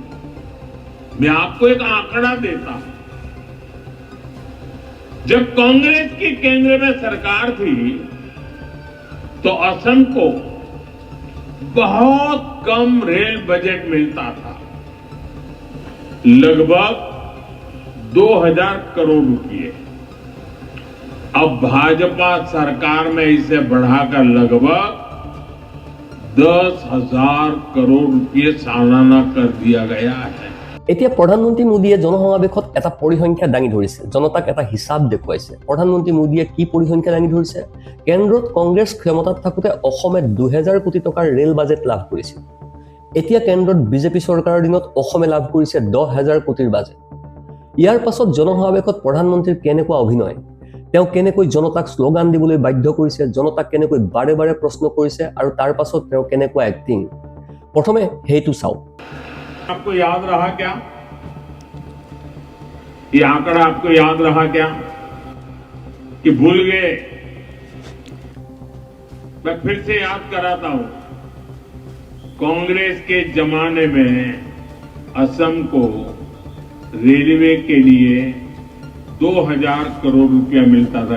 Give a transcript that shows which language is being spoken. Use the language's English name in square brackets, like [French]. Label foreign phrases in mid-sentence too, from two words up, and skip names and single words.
[Hindi] मैं आपको एक आंकड़ा देता हूं। जब कांग्रेस की केंद्र में सरकार थी तो असम को बहुत कम रेल बजट मिलता था, लगभग 2,000 करोड़ रुपए। अब भाजपा सरकार में इसे बढ़ाकर लगभग 10,000 करोड़ रुपए सालाना कर दिया गया है। [Assamese] এতিয়া প্ৰধানমন্ত্ৰী মোদীয়ে জনসমাৱেশত এটা পৰিসংখ্যা দাঙি ধৰিছে, জনতাক এটা হিচাপ দেখুৱাইছে। প্ৰধানমন্ত্ৰী মোদীয়ে কি পৰিসংখ্যা দাঙি ধৰিছে? কেন্দ্ৰত কংগ্ৰেছ ক্ষমতাত থাকোঁতে অসমে 2,000 কোটি টকাৰ ৰেল বাজেট লাভ কৰিছিল। এতিয়া কেন্দ্ৰত বিজেপি চৰকাৰৰ দিনত অসমে লাভ কৰিছে 10,000 কোটিৰ বাজেট। ইয়াৰ পাছত জনসমাৱেশত প্ৰধানমন্ত্ৰীৰ কেনেকুৱা অভিনয়। তেওঁ কেনেকৈ জনতাক শ্লোগান দিবলৈ বাধ্য কৰিছে, জনতাক কেনেকৈ বাৰে বাৰে প্ৰশ্ন কৰিছে আৰু তাৰ পাছত তেওঁ কেনেকুৱা এক্টিং। প্ৰথমে সেইটো চাওক। [Hindi] आपको याद रहा क्या? ये आंकड़ा आपको याद रहा क्या कि भूल गए? मैं फिर से याद कराता हूं। कांग्रेस के जमाने में असम को रेलवे के लिए 2000 करोड़ रुपया मिलता था।